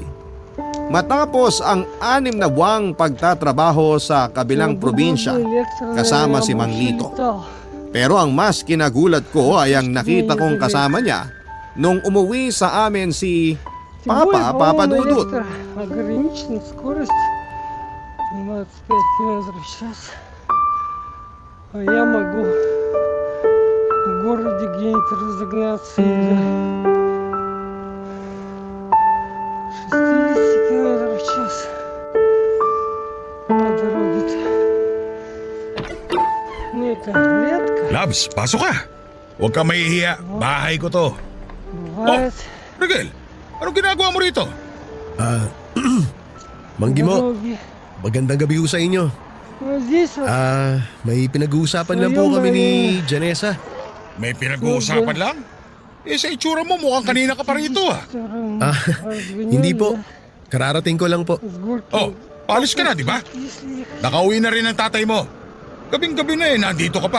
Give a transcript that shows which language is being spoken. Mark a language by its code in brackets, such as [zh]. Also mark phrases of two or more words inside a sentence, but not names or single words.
[tl] Matapos ang 6 na buwang pagtatrabaho sa kabilang probinsya kasama si Mang Lito. Pero ang mas kinagulat ko ay ang nakita kong kasama niya nung umuwi sa amin si Papa Dudut. [ru] А я могу в городе где-нибудь разогнаться и до 60 километров в час на дороге-то. Ну это редко [tl] Labs, pasok ka. Huwag ka mahihiya. Bahay ko to. [ru] бывает. [tl] Rigel, anong ginagawa mo rito? Mang Gimo, [ru] Дороги. [tl] magandang gabi ho sa inyo. [ru] Ну здесь вот [tl] May pinag-uusapan lang po kami ni Janessa. May pinag-uusapan lang? Sa itsura mo mukhang kanina ka pa rito ah. Hindi po. Kararating ko lang po. Oh, paalis ka na, di ba? Nakauwi na rin ang tatay mo. Gabing-gabi na nandito ka pa.